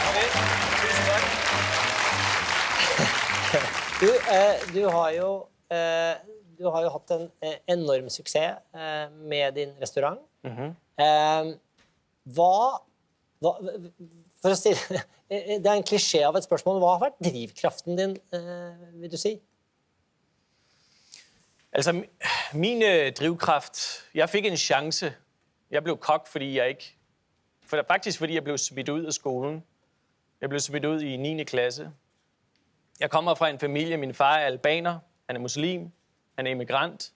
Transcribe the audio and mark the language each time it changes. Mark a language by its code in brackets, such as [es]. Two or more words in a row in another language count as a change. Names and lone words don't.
[da] Du har jo haft en enorm succes med din restaurant. [no] For at stille, det er en klisjé av et spørsmål. Hva har vært drivkraften din, vil du si? [da] Altså, min drivkraft... Jeg fik en chance. Jeg blev kok, fordi jeg ikke... Faktisk fordi jeg blev smidt ud af skolen. Jeg blev smidt ud i 9. klasse. Jeg kommer fra en familie. Min far er albaner. Han er muslim. Han er immigrant.